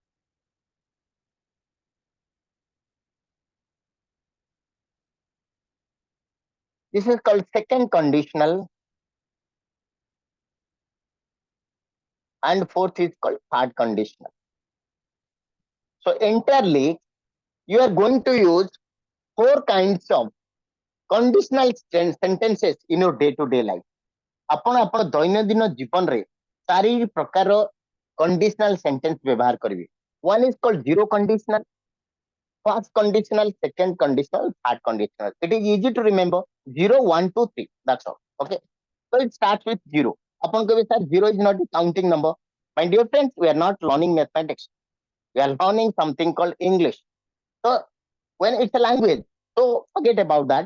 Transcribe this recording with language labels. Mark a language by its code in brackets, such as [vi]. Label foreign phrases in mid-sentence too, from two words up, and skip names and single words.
[en] This is called second conditional. And fourth is called third conditional. So entirely, you are going to use four kinds of conditional sentences in your day-to-day life. [or] ଆପଣ ଦୈନନ୍ଦିନ ଜୀବନରେ ଚାରି ପ୍ରକାର [en] conditional sentence [or] ବ୍ୟବହାର କରିବେ. [en] One is called zero conditional, first conditional, second conditional, third conditional. It is easy to remember. 0, 1, 2, 3. That's all. Okay. So it starts with zero. Upon कहବେ sir, zero is not a counting number. My dear friends, we are not learning mathematics. We are learning something called English. So when it's a language, so forget about that.